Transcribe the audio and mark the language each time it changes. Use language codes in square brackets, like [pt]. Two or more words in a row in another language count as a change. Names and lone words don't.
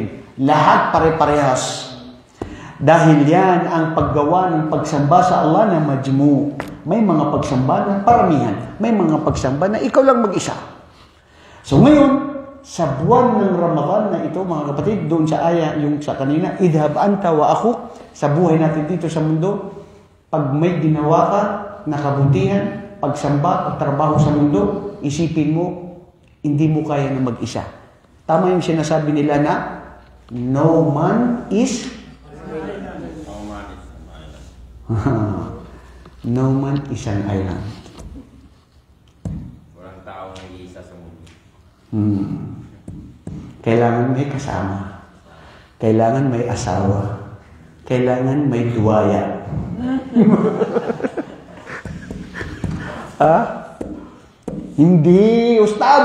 [tl] Lahat pare-parehas. Dahil yan ang paggawa ng pagsamba sa Allah na majmu. May mga pagsamba na paramihan. May mga pagsamba na ikaw lang mag-isa. So ngayon, sa buwan ng Ramadan na ito, mga kapatid, doon sa aya, yung sa kanina, [ar] اذهب أنت و [tl] ako, sa buhay natin dito sa mundo, pag may ginawa ka, nakabutihan, pagsamba at trabaho sa mundo, isipin mo, hindi mo kaya na mag-isa. Tama yung sinasabi nila na, [en] no man is no man is an island. [tl] Walang tao nag-iisa sa mundo. Kailangan may kasama. Kailangan may asawa. Kailangan may duwaya. Hindi, Ustad.